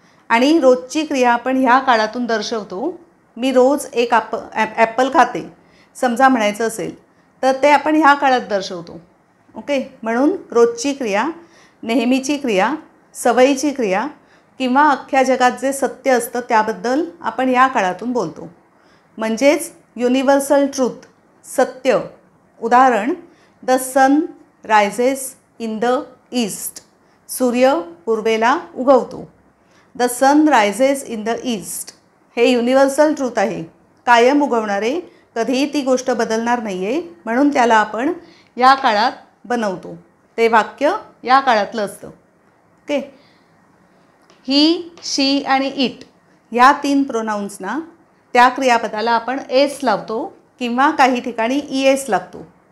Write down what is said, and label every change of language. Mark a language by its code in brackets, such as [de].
[mr] आणि रोजची क्रिया आपण ह्या काळातून दर्शवतो. मी रोज एक ॲपल खाते समजा म्हणायचं असेल तर ते आपण ह्या काळात दर्शवतो. ओके, म्हणून रोजची क्रिया, नेहमीची क्रिया, सवयीची क्रिया किंवा अख्ख्या जगात जे सत्य असतं त्याबद्दल आपण या काळातून बोलतो. म्हणजेच युनिव्हर्सल ट्रूथ, सत्य. [en] उदाहरण, the sun rises in the east. [mr] सूर्य पूर्वेला उगवतो. [en] the sun rises in the east [mr] हे युनिव्हर्सल ट्रूथ आहे, कायम उगवणारे, कधीही ती गोष्ट बदलणार नाही आहे, म्हणून त्याला आपण या काळात बनवतो. ते वाक्य या काळातलं असतं. ओके, ही, शी आणि इट या 3 प्रोनाउन्सना त्या क्रियापदाला आपण एस लावतो किंवा काही ठिकाणी ईएस लागतो.